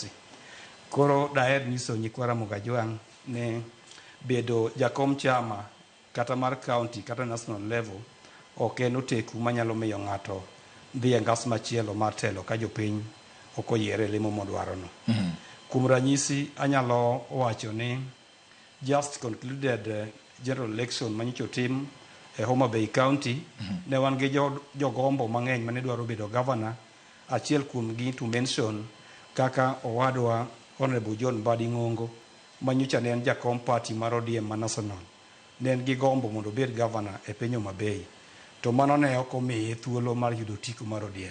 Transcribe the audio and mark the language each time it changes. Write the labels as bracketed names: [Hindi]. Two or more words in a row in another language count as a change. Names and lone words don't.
[Luo (Kenya and Tanzania)] Koro daher nyiso nyikwa Ramogi Ajwang' ne bedo jakom chama kata mar county kata [English] national level [Luo (Kenya and Tanzania)] ok en oteku manyalo miyo ng'ato dhi e ngas machielo mar telo ka jopiny ok oyiere lemo modwarono. Kuom ranyisi anyalo wacho ni [English] just concluded general election [Luo (Kenya and Tanzania)] manyicho tim e Homa Bay County, ne wan gi jogombo mang'eny mane dwaro bedo governor. Achiel kuom gi [English] to mention [Luo (Kenya and Tanzania)] kaka owadwa Honorable John Mbadi Ng'ongo manyocha ne en jakom party mar ODM ma national, ne en gi gombo mondo obed governor e piny Homa Bay, to mano ne ok omiye thuolo mar yudo tiko mar ODM.